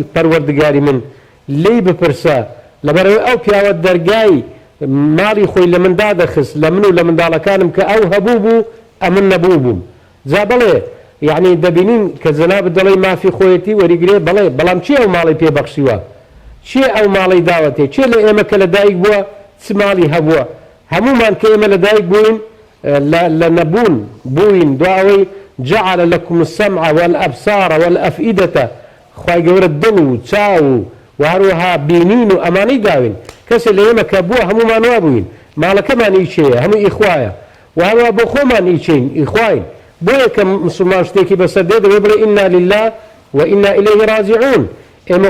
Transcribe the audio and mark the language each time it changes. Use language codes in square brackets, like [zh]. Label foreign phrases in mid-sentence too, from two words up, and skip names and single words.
[ckb] پەروەردگاری من لێی بپرسە لەبەرەوەی ئەو پیاوە دەرگای ماڵی خۆی لە مندا دەخست لە من و لە منداڵەکانم کە ئەو هەبوو بوو ئەمن نەبوو بووم جا بڵێ یعنی دەبینین کە جەنابەت دەڵێ مافی خۆیەتی وەریگرێ بڵێ بەڵام چی ئەو ماڵی پێبەخشیوە چی ئەو ماڵی داوەتێ چێ لە ئێمە کە لە دایک بووە چ ماڵی هەبووە هەمومان کە ئێمە لە دایک بووین لە نەبوون بووین دواوەی [ar] جعل لكم السمع والأبصار والأفئدة [ckb] خوای گەورە دڵ و چاو و هەروەها بینین و ئەمانەی داوین کەسێک لە ئێمە کە بووە هەمومان وا بووین ماڵەکەمان ئیچەیە هەموو ئیخوایە و هەروە بۆ خۆمان ئیچین ئیخواین بۆیە کە مسلمان شتێکی بەسەر دێ دەوێ بڵێ [ar] ئینا لله و ئینا ئیلەیه راجعون [ckb] ئێمە